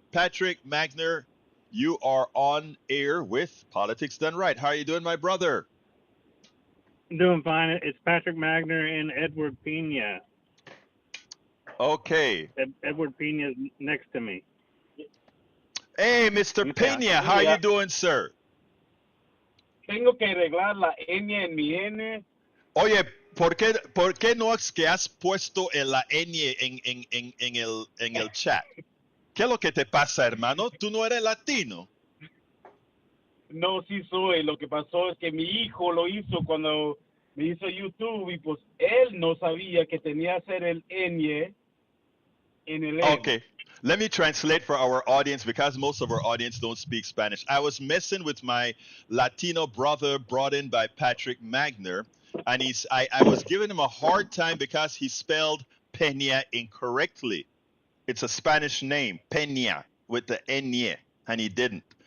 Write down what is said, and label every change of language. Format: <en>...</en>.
<en>Patrick Magner, you are on air with Politics Done Right. How are you doing, my brother? I'm doing fine. It's Patrick Magner and Edward Pena. Okay. Edward Pena is next to me. Hey, Mr. Pena, how are you doing, sir?</en> <es>Tengo que arreglar la N en mi N. Oye, ¿por qué no es que has puesto la N en el chat? ¿Qué es lo que te pasa, hermano? ¿Tú no eres latino? No, sí soy. Lo que pasó es que mi hijo lo hizo cuando me hizo YouTube y pues él no sabía que tenía que hacer el N en el N.</es> <en>Okay. Let me translate for our audience because most of our audience don't speak Spanish. I was messing with my Latino brother brought in by Patrick Magner, and I was giving him a hard time because he spelled Peña incorrectly. It's a Spanish name, Peña, with the N, and he didn't.</en>